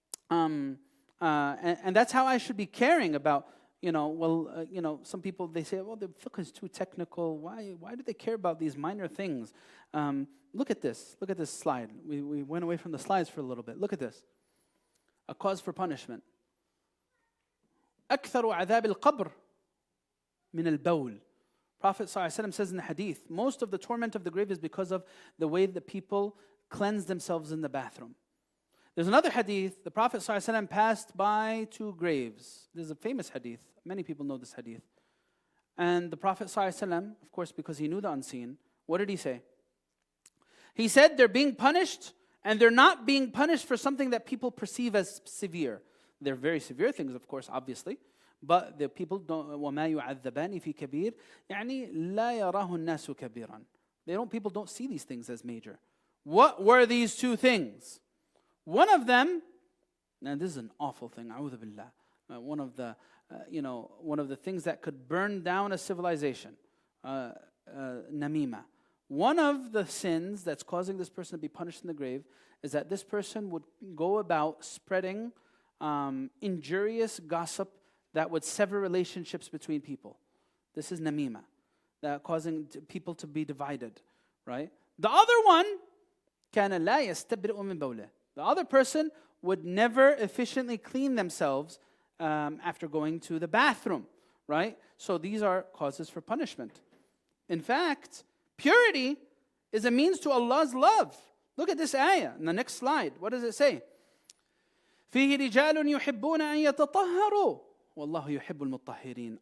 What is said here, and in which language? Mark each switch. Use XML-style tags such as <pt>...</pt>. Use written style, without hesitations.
<en>And that's how I should be caring about, some people, they say, well, the fiqh is too technical. Why do they care about these minor things? Look at this slide. We went away from the slides for a little bit. Look at this. A cause for punishment.</en> <ar>أكثر عذاب القبر من البول.</ar> <en>Prophet ﷺ says in the hadith, most of the torment of the grave is because of the way that people cleanse themselves in the bathroom. There's another hadith, the Prophet ﷺ passed by two graves. This is a famous hadith. Many people know this hadith. And the Prophet ﷺ, of course, because he knew the unseen, what did he say? He said they're being punished, and they're not being punished for something that people perceive as severe. They're very severe things, of course, obviously. But the people don't,</en> <ar>وَمَا يُعَذَّبَانِ فِي كَبِيرٍ يعني لا يراه الناس كبيرا.</ar> <en>People don't see these things as major. What were these two things? One of them, and this is an awful thing, a'udhu billah. One of the things that could burn down a civilization, namima. One of the sins that's causing this person to be punished in the grave is that this person would go about spreading injurious gossip that would sever relationships between people. This is namima, that causing people to be divided, right? The other one,</en> <ar>كَانَ لَا يَسْتَبْرِئُ مِنْ بَوْلِهِ.</ar> <en>The other person would never efficiently clean themselves after going to the bathroom, right? So these are causes for punishment. In fact, purity is a means to Allah's love. Look at this ayah in the next slide. What does it say?</en> <ar>فِيهِ رِجَالٌ يُحِبُّونَ أَن يَتَطَهَّرُوا وَاللَّهُ يُحِبُّ الْمُطَّهِّرِينَ.</ar>